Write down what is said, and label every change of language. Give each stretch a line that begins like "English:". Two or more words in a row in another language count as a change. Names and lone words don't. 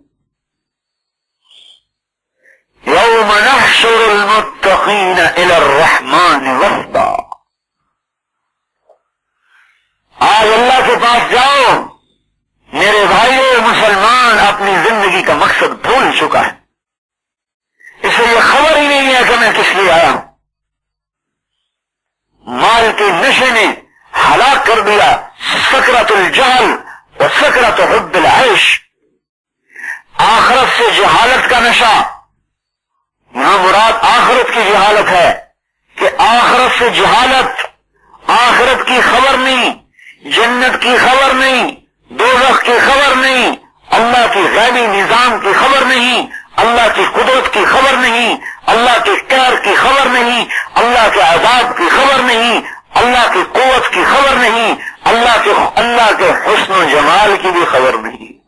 Arabic: یوم نحشر المتقین الی الرحمن وفدا،
Urdu: آج اللہ کے پاس جاؤ. میرے بھائیو مسلمان اپنی زندگی کا مقصد بھول چکا ہے، اسے یہ خبر ہی نہیں ہے کہ میں کس لیے آیا ہوں. مال کے نشے نے ہلاک کر دیا
Arabic: سکرت الجہل و سکرت حب العیش.
Urdu: آخرت سے جہالت کا نشہ، یہاں مراد آخرت کی جہالت ہے کہ آخرت سے جہالت، آخرت کی خبر نہیں، جنت کی خبر نہیں، دوزخ کی خبر نہیں، اللہ کی غیبی نظام کی خبر نہیں، اللہ کی قدرت کی خبر نہیں، اللہ کے قہر کی خبر نہیں، اللہ کے عذاب کی خبر نہیں، اللہ کی قوت کی خبر نہیں، اللہ کے حسن و جمال کی بھی خبر نہیں.